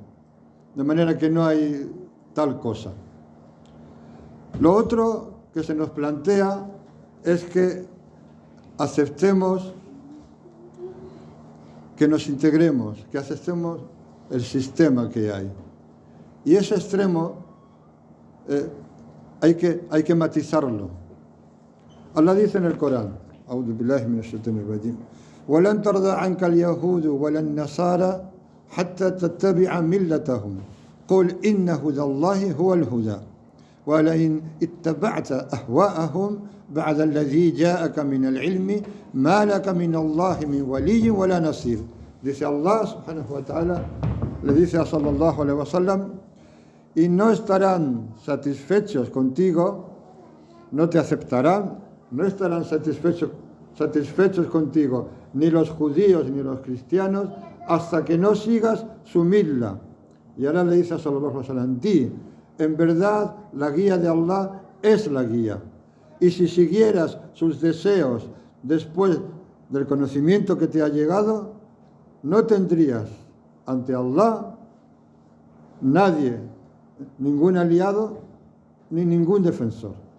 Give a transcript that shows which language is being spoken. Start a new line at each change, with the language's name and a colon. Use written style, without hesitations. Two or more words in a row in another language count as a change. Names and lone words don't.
Spanish: De manera que no hay tal cosa. Lo otro que se nos plantea es que aceptemos, que nos integremos, que aceptemos el sistema que hay. Y ese extremo hay que matizarlo. Allah dice en el Corán,
Arabic: أعوذ بالله من الشيطان الرجيم, وَلَنْ تَرْضَ عَنْكَ الْيَهُودُ وَلَا النَّصَارَى حَتَّى تَتَّبِعَ مِلَّتَهُمْ قُلْ إِنَّ هُدَى اللَّهِ هُوَ الْهُدَى وَلَئِنْ اتَّبَعْتَ أَهْوَاءَهُمْ بَعْدَ الَّذِي جَاءَكَ مِنَ الْعِلْمِ مَا لَكَ مِنَ اللَّهِ مِنْ وَلِيٍّ وَلَا نَصِيرٍ.
Spanish: Dice
Arabic: الله سبحانه وتعالى,
Spanish: le dice a
Arabic: صلى الله عليه وسلم,
Spanish: y no estarán satisfechos contigo, no te aceptarán, no estarán satisfechos contigo ni los judíos ni los cristianos hasta que no sigas su milla. Y ahora le dice a
Arabic: صلى الله عليه وسلم,
Spanish: di, en verdad la guía de Allah es la guía. Y si siguieras sus deseos después del conocimiento que te ha llegado, no tendrías ante Allah nadie, ningún aliado ni ningún defensor.